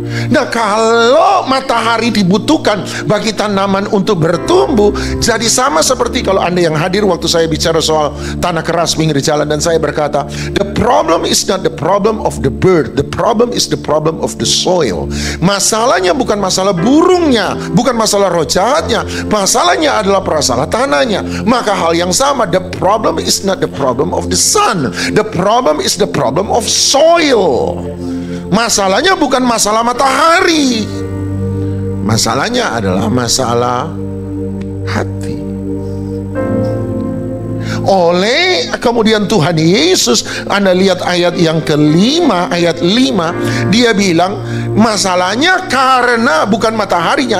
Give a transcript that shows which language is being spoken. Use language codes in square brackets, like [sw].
[id] Nah, kalau matahari dibutuhkan bagi tanaman untuk bertumbuh, jadi sama seperti kalau Anda yang hadir waktu saya bicara soal tanah keras pinggir jalan, dan saya berkata, [en] the problem is not the problem of the bird, the problem is the problem of the soil. [id] Masalahnya bukan masalah burungnya, bukan masalah roh jahatnya, masalahnya adalah masalah tanahnya. Maka hal yang sama, [en] the problem is not the problem of the sun, the problem is the problem of soil. [id] Masalahnya bukan masalah matahari, masalahnya adalah masalah hati. Oleh kemudian Tuhan Yesus, Anda lihat ayat yang kelima, ayat 5, dia bilang masalahnya karena bukan mataharinya.